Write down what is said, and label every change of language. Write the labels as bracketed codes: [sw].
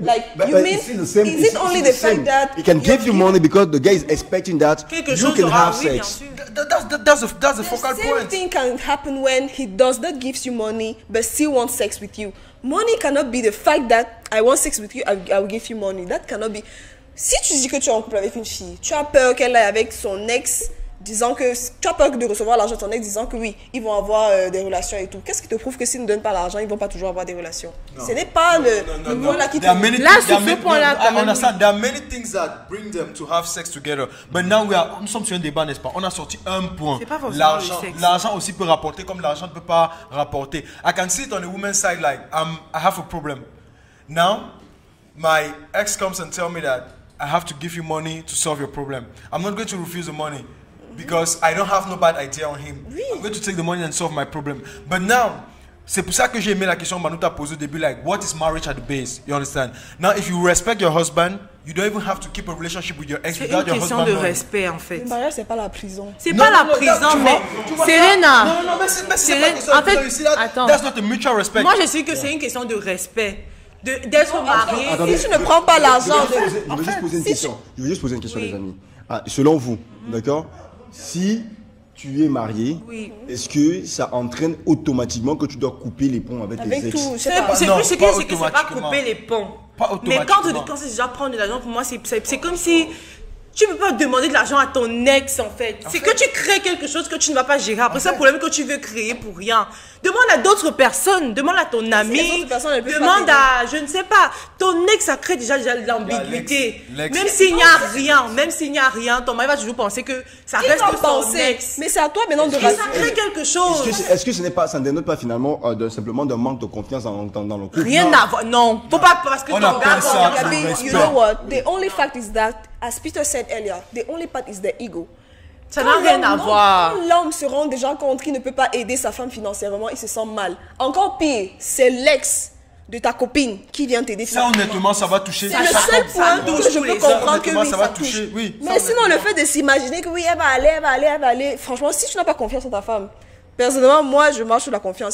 [en] like you mean is it only the fact that he can give you money because the guy is expecting that you can have sex? That's the focal point. The same thing can happen when he does not give you money but still wants sex with you. Money cannot be the fact that I want sex with you, I will give you money. That cannot be. [fr] Si tu dis que tu es en couple avec une fille, tu as peur qu'elle aille avec son ex, disant que tu as peur de recevoir l'argent de ton ex, disant que oui, ils vont avoir des relations et tout. Qu'est-ce qui te prouve que s'ils ne donnent pas l'argent, ils vont pas toujours avoir des relations? Ce n'est pas le point-là qui te... Là, sur ce point-là, [en] I understand. There are many things that bring them to have sex together. But now [fr] nous sommes sur un débat, n'est-ce pas? On a sorti un point. C'est pas forcément le sexe. L'argent aussi peut rapporter comme l'argent ne peut pas rapporter. [en] I can see it on the woman's side like I have a problem. Now, my ex comes and tell me that I have to give you money to solve your problem. I'm not going to refuse the money because I don't have no bad idea on him. [fr] Oui. [en] I'm going to take the money and solve my problem. But now, [fr] c'est pour ça que j'ai aimé la question que Manu t'a posée au début, [en] like, what is marriage at the base? You understand? Now, if you respect your husband, you don't even have to keep a relationship with your ex without your husband. [fr] C'est une question de respect, en fait. Le mariage, c'est pas la prison. C'est pas la prison, mais Serena. Non, mais c'est pas en fait, attends. [en] That's not a mutual respect. [fr] Moi, je sais que c'est une question de respect. D'être marié. Si tu ne prends pas l'argent Je veux juste poser une question. Je veux juste poser une question, les amis. Selon vous, d'accord? Si tu es marié, est-ce que ça entraîne automatiquement que tu dois couper les ponts avec tes ex? C'est plus ce que c'est pas couper les ponts. Mais quand c'est déjà prendre de l'argent, pour moi, c'est comme si tu ne peux pas demander de l'argent à ton ex, en fait. C'est que tu crées quelque chose que tu ne vas pas gérer. Après, c'est un problème que tu veux créer pour rien. Demande à d'autres personnes. Demande à ton ami. Demande à, je ne sais pas. Ton ex, ça crée déjà de l'ambiguïté. Même s'il n'y a rien, ton mari va toujours penser que ça reste son ex. Mais c'est à toi maintenant de ça crée quelque chose. Est-ce que ce n'est pas, ça ne dénote pas finalement simplement d'un manque de confiance dans le couple? Rien à voir. Non. Faut pas, parce que on appelle ça [en] you know what? The only fact is that, as Peter said earlier, the only part is the ego. [fr] Ça n'a rien à voir. Quand l'homme se rend déjà compte qu'il ne peut pas aider sa femme financièrement, il se sent mal. Encore pire, c'est l'ex de ta copine qui vient t'aider. Ça, honnêtement, ça va toucher. C'est le seul point que je peux comprendre que oui, ça touche. Oui, mais sinon, le fait de s'imaginer que oui, elle va aller. Franchement, si tu n'as pas confiance en ta femme, personnellement, moi, je marche sur la confiance.